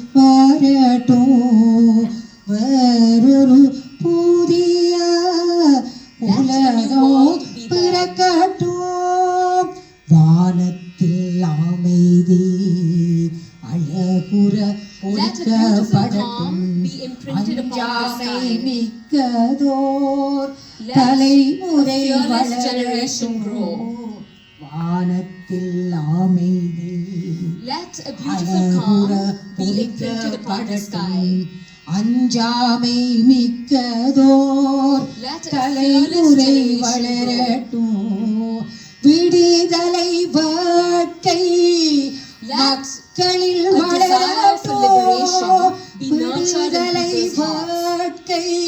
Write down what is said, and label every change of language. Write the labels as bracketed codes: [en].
[ta] வரட்டும் வேறொரு புதிய உலகம் பிறக்கட்டும் வானத்தில் அமைதி அழகுற ஒடுக்கப்படட்டும் அஞ்சாமை மிக்கதோர் தலைமுறை வளரட்டும் வானத்தில் அமைதி [en] Let a beautiful calm be imprinted upon the sky. [ta] அஞ்சாமை மிக்கதோர் தலைமுறை வளரட்டும் விடுதலை வாழ்க்கை மக்களில் வளரட்டும் விடுதலை வாழ்க்கை